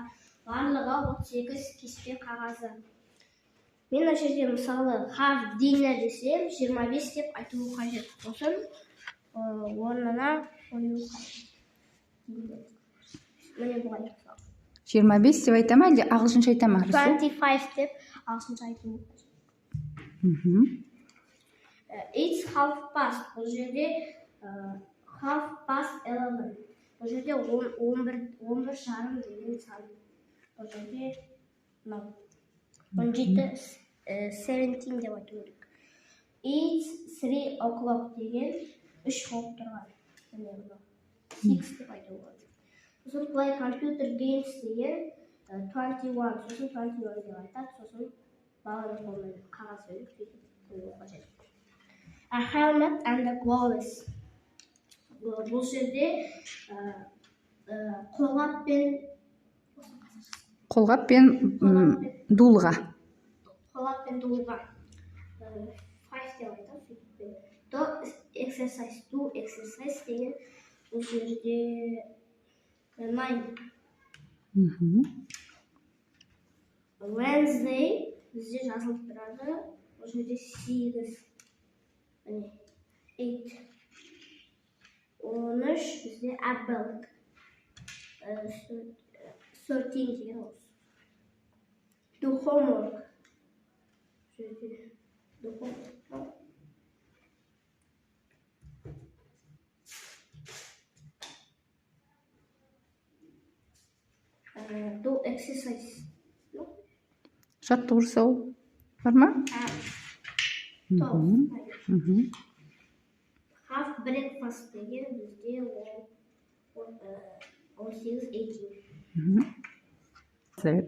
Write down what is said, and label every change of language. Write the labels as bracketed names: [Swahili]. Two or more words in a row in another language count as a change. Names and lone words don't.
[Kazakh] Барлығы 38 кеспе қағазы. Мен мына жерде мысалы [English] have dinner [Kazakh] десем 25 деп айту қажет. Сосын орнына қою қажет. Міне бұлай. 25 деп айта ма, әлде ағылшынша айта ма? 25 деп ағылшынша айту қажет. [English] It's half past. [Kazakh] Бұл жерде [English] half past [Kazakh] 11. Бұл жерде 11 жарым деген сан. Бұл жерде 17 деп айту керек. [English] It's 3 o'clock [Kazakh] деген 3 болып тұрған. 6 деп айту керек. Сосын [English] play computer games [Kazakh] деген 21. Сосын 21 деп айтады. Сосын баланың қолымен қағаз беріп қою қажет. [English] A helmet and a gloves. [Kazakh] Бұл жерде қолғап пен дулыға. Қолғап пен дулыға. 5 деп айтады. [English] Do exercise [Kazakh] деген бұл жерде 9. Wednesday бізде жазылып тұрады. Бұл жерде 8. 8. 13 бізде apple. 13 деген осы. [English] Do homework. Do homework. Do exercise. [Kazakh] Жаттығу жасау бар ма? [English] Have breakfast [Kazakh] деген бізде 18.